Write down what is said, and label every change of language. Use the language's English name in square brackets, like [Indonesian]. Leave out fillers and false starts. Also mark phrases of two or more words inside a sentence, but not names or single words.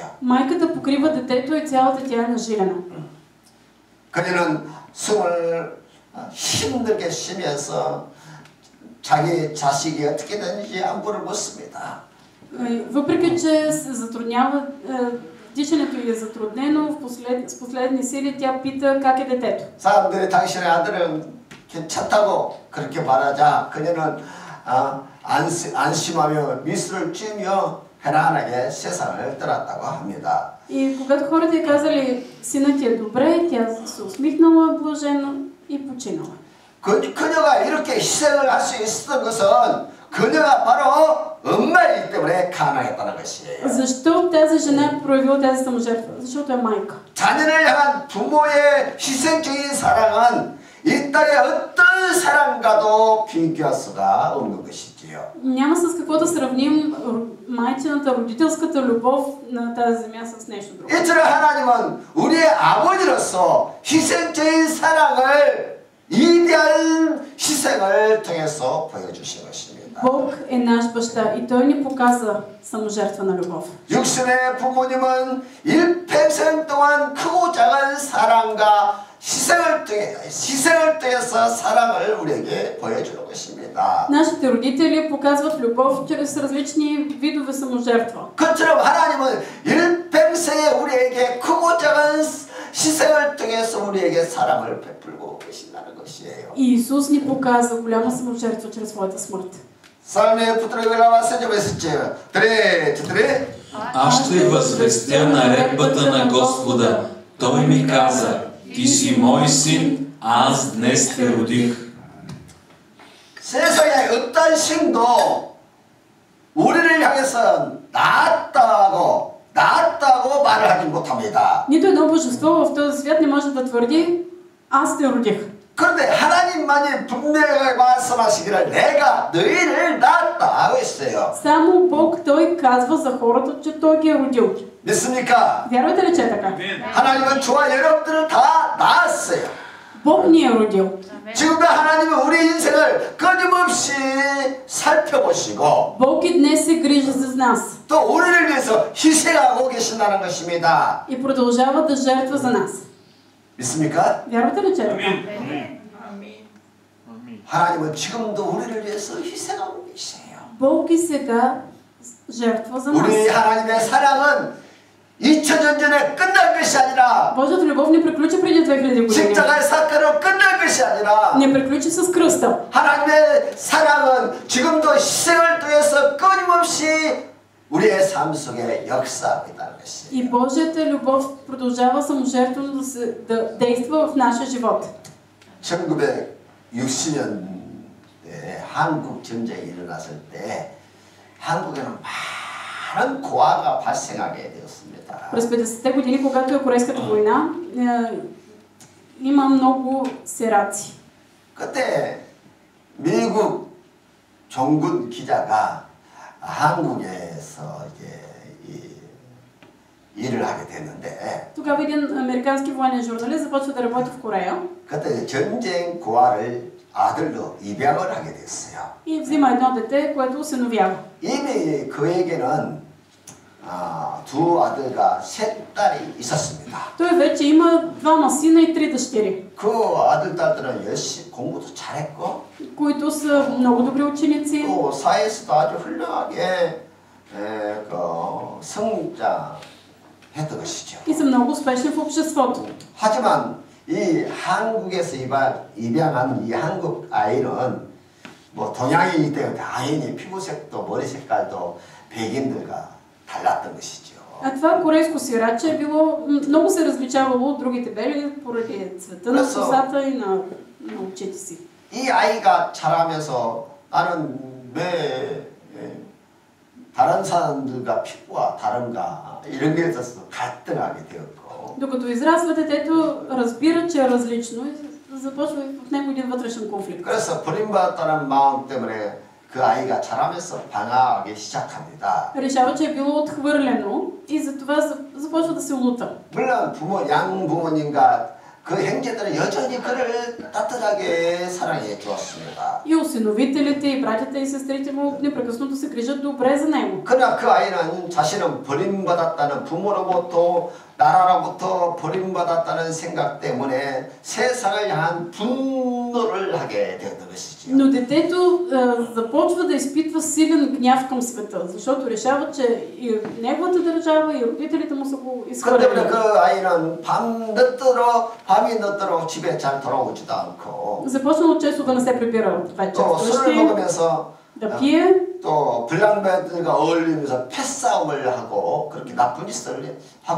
[Bulgarian] Майката покрива детето и цялата тя е нажилена. [Korean] 그녀는 숨을 힘들게 쉬면서 자기 자식이 어떻게 되는지 안부를 묻습니다. [Bulgarian] Въпреки че се затруднява, дишането ѝ е затруднено, с последни сили тя пита как е детето. [Korean] 사람들이 당신의 아들은 괜찮다고 그렇게 말하자 그녀는 안심하며 미소를 찌며 편안하게 세상을 떠났다고 합니다. [Bulgarian] И когато хората ѝ казали синът ти е добре, тя се усмихнала блажено и починала. [Korean] 그녀가 이렇게 희생을 할 수 있었던 것은 그녀가 바로 엄마이기 때문에 가능했다는 것이에요. [Bulgarian] Защо тази жена е проявила тази саможертва? Защото е майка. [Korean] 자녀를 향한 부모의 희생적인 사랑은 이 땅의 어떤 사랑과도 비교할 수가 없는 것이지요. [Bulgarian] Няма с какво да сравним майчината, родителската любов на тази земя с нещо друго. [Korean] 이처럼 하나님은 우리의 아버지로서 희생적인 사랑을 이대한 희생을 통해서 보여주신 것입니다. [Bulgarian] Бог е наш баща и Той ни показа саможертвена любов. [Korean] 육신의 부모님은 일평생 동안 크고 작은 사랑과 희생을 통해서 사랑을 우리에게 보여주는 것입니다. [Bulgarian] Нашите родители показват любов чрез различни видове саможертва. [Korean] 그처럼 하나님은 일평생에 우리에게 크고 작은 희생을 통해서 우리에게 사랑을 베풀고 계신다는 것이에요. [Bulgarian] И Исус ни показа голяма саможертва чрез своята смърт. 삶의 부드러운 глава 7 месече. Тре. Аз ще възвестя наредбата на Господа. Той ми каза: ти си мой син, аз днес те родих. [Korean] 세상에 어떤 신도 우리를 향해서 낳았다고 말을 하지 못합니다. [Bulgarian] Нито едно божество в този свят не може да твърди аз те родих. [Korean] 그런데 하나님만이 분명하게 말씀하시기를 내가 너희를 낳았다 하고 있어요. [Bulgarian] Само Бог Той казва за хората, че Той ги е родил. [Korean] 믿습니까? [Bulgarian] Вярвате ли, че е така? [Korean] 하나님은 저와 여러분들을 다 낳았어요. [Bulgarian] Бог ни е родил. [Korean] 지금도 하나님은 우리 인생을 끊임없이 살펴보시고 [Bulgarian] Бог и днес се грижи за нас. [Korean] 또 우리를 위해서 희생하고 계신다는 것입니다. [Bulgarian] И продължава да жертва за нас. [Korean] 믿습니까? [Bulgarian] Вярвате ли, че е така? [Korean] 하나님은 지금도 우리를 위해서 희생하고 계세요. [Bulgarian] Бог и сега жертва за нас. [Korean] 우리 하나님의 사랑은 2000년 전에 끝난 것이 아니라 [Bulgarian] Божията любов не приключи преди 2000 години. [Korean] 십자가의 사건으로 끝난 것이 아니라 [Bulgarian] Не приключи с кръста. [Korean] 하나님의 사랑은 지금도 희생을 통해서 끊임없이 우리의 삶 속에 역사하고 있다는 것이에요. [Bulgarian] И Божията любов продължава саможертвено да действа в нашия живот. [Korean] 1960년대에 한국 전쟁이 일어났을 때 한국에는 많은 고아가 발생하게 되었습니다. [Bulgarian] През 50-те години, когато е Корейската война, има много сираци. [Korean] 그때 미국 종군 기자가 한국에서 일을 하게 됐는데 [Bulgarian] Тогава един американски военен журналист започва да работи в Корея. [Korean] 그때 전쟁 고아를 아들로 입양을 하게 됐어요. [Bulgarian] И взима едно дете, което усиновява. [Korean] 이미 그에게는 두 아들과 셋 딸이 있었습니다. [Bulgarian] Той вече има двама сина и три дъщери, [Korean] 그 아들 딸들은 열심히 공부도 잘했고 [Bulgarian] които са много добри ученици. [Korean] 또 사회에서도 아주 훌륭하게 성장했던 것이죠. [Bulgarian] И са много успешни в обществото. [Korean] 하지만 이 한국에서 입양한 이 한국 아이는 뭐 동양인이기 때문에 당연히 피부색도 머리 색깔도 백인들과 달랐던 것이죠. [Bulgarian] А това корейско сираче е било, много се различавало от другите бели поради цвета на косата и на очите си. [Korean] 이 아이가 자라면서 나는 왜 다른 사람들과 피부가 다른가 이런 게 있어서 갈등하게 되었고. [Bulgarian] Докато израства детето, разбира, че е различно и започва в него един вътрешен конфликт. [Korean] 그래서 버림받았다는 마음 때문에 그 아이가 자라면서 방황하기 시작합니다. [Bulgarian] Решава, че е било отхвърлено и затова започва да се лута. [Korean] 물론 양부모님과 그 형제들은 여전히 그를 따뜻하게 사랑해 주었습니다. [Bulgarian] И осиновителите, и братята и сестрите му непрекъснато се грижат добре за него. [Korean] 그러나 그 아이는 자신은 버림받았다는 부모로부터 나라로부터 버림받았다는 생각 때문에 세상을 향한 분노를 하게 되었던 것이지요. [Bulgarian] Но детето започва да изпитва силен гняв към света, защото решава, че и неговата държава, и родителите му са го [Korean] 그런데 [Bulgarian] изхвърлили. [Korean] 그 아이는 밤이 늦도록 집에 잘 돌아오지도 않고 [Bulgarian] Започнало често да не се прибира вечер [Korean] 또 술을 [Bulgarian] вкъщи, [Korean] 먹으면서 [Bulgarian] да пие, [Korean] 또 불량배들과 어울리면서 패싸움을 하고 그렇게 나쁜 짓을 하고